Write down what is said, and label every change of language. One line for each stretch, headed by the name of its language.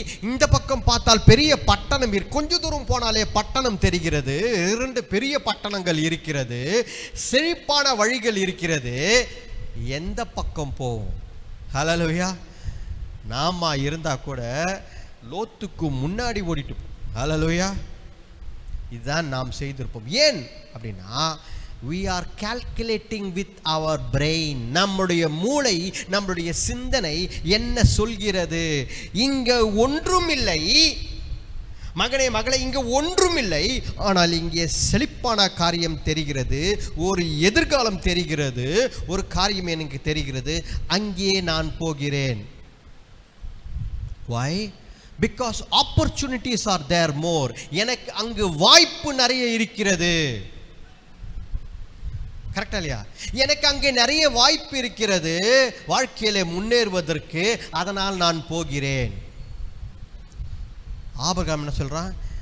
Tamil: இந்த பக்கம் பார்த்தால் பெரிய பட்டணம், கொஞ்ச தூரம் போனாலே பட்டணம் தெரிகிறது. 2 பெரிய பட்டணங்கள் இருக்கிறது, செழிப்பான வழிகள் இருக்கிறது. எந்த பக்கம் போவோம்? ஹalleluya. நாம இருந்தா கூட லோத்துக்கு முன்னாடி ஓடிட்டு போவோம். ஹalleluya. இதுதான் நாம் செய்திருப்போம். ஏன் அப்படின்னா
English: we are calculating with our brain.
Tamil: நம்முடைய மூளை, நம்முடைய சிந்தனை என்ன சொல்கிறது? இங்க ஒன்றுமில்லை மகனே மகளே, இங்க ஒன்றுமில்லை, ஆனால் இங்கே செழிப்பான காரியம் தெரிகிறது, ஒரு எதிர்காலம் தெரிகிறது, ஒரு காரியம் எனக்கு தெரிகிறது, அங்கே நான் போகிறேன்.
English: why? because opportunities are there more.
Tamil: எனக்கு அங்கு வாய்ப்பு நிறைய இருக்கிறது. கரெக்டா இல்லையா? எனக்கு அங்கே நிறைய வாய்ப்பு இருக்கிறது வாழ்க்கையில முன்னேறுவதற்கு, அதனால் நான் போகிறேன். ஆபிரகாம் என்ன சொல்றான்?